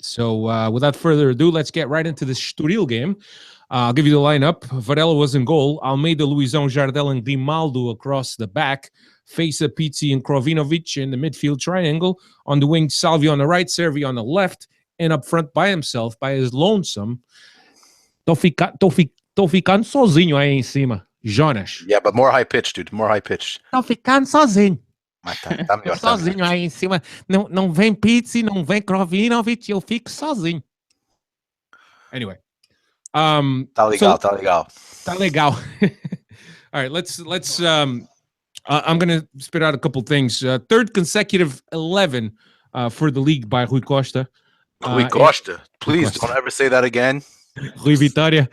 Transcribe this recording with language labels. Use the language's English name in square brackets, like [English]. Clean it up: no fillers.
[English] So without further ado, let's get right into the Estoril game. I'll give you the lineup. Varela was in goal. Almeida, Luizão, Jardel, and Grimaldo across the back. Feza, Pizzi, and Krovinovic in the midfield triangle. On the wing, Salvio on the right, Servi on the left. And up front by himself, by his lonesome. [Portuguese] Tô ficando sozinho aí em cima. [English] Jonas. Yeah, but more high pitch, dude. More high pitch. [Portuguese] Tô ficando sozinho. Mas tá melhor, Sozinho aí em cima. Não vem Pizzi, não vem Krovinovic, eu fico sozinho. [English] Anyway. [Portuguese] Tá legal, tá legal. Tá legal. [English] All right, let's I'm going to spit out a couple things. Third consecutive 11 for the league by Rui Costa. Rui Costa. Please don't ever say that again. Rui Vitória.